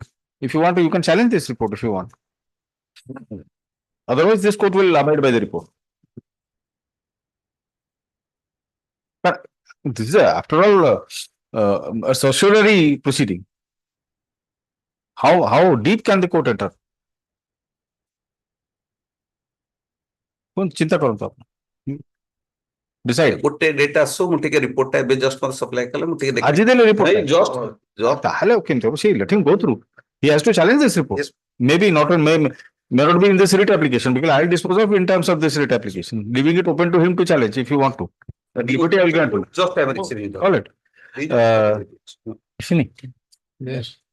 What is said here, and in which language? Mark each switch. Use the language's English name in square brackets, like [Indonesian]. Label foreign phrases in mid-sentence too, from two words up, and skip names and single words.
[English] If you want to, you can challenge this report if you want. Otherwise, this court will abide by the report. But this is after all a certiorari proceeding. How deep can the court enter? [Hindi] चिंता करो तो decide. [Odia] ଗୋଟେ data ଆସୁ ମୁଁ ଟିକେ report ଟା ଏବେ just ମୋତେ supply କଲେ ମୁଁ ଟିକେ ଆଜି ଦେଲେ report ଟା? just ତାହେଲେ କେମିତି ହବ? [English] See, let him go through. He has to challenge this report. Yes. Maybe not may not be in this writ application because I'll dispose of in terms of this writ application, leaving it open to him to challenge if you want to. That liberty I will grant you. just I am receiving the All right. Shini. Yes.